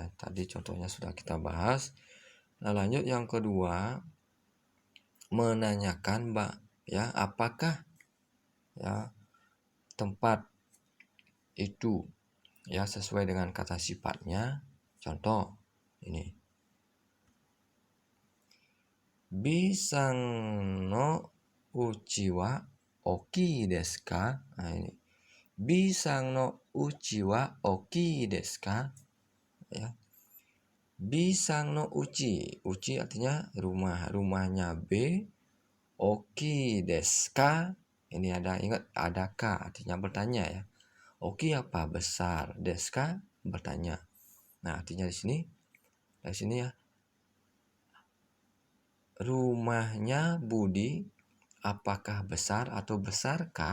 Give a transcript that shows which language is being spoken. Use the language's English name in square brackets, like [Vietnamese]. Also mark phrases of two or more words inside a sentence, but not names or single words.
[Indonesian] Tadi contohnya sudah kita bahas. Nah, lanjut yang kedua, menanyakan ya, apakah ya tempat itu ya sesuai dengan kata sifatnya. Contoh ini, [Japanese] Bさんのうちは大きいですか? [Indonesian] Nah, ini [Japanese] Bさんのうちは大きいですか? [Indonesian] Ya, [Japanese] Bさんのうち, [Indonesian] uchi artinya rumah, rumahnya B. [Japanese] 大きいですか? [Indonesian] Ini ada, ingat ada ka, artinya bertanya ya. Oki apa? Besar. [Japanese] ですか? [Indonesian] Bertanya. Nah, artinya di sini, ya, rumahnya Budi apakah besar atau besarkah?